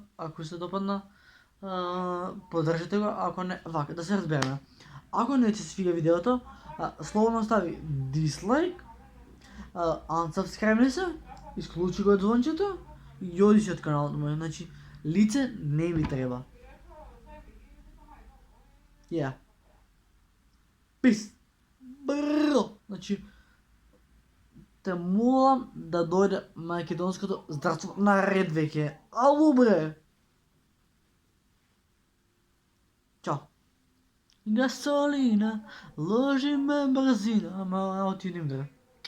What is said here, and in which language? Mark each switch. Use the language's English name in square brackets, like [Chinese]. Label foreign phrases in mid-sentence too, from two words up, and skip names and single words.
[Macedonian] Ако се допадна, поддржете го, ако не, вака, да се разбереме. Ако не ти се свига видеото, слободно стави дислайк, unsubscribe се, исклучи го звончето и оди си од каналот мој. Значи, лице не ми треба. Yeah. Peace. Брррр. Значи, те молам да дојде македонското здравство наред веќе. Ало бре. Чао. [Serbian] Gasolina, loži me brzina, [Macedonian] ма отидем,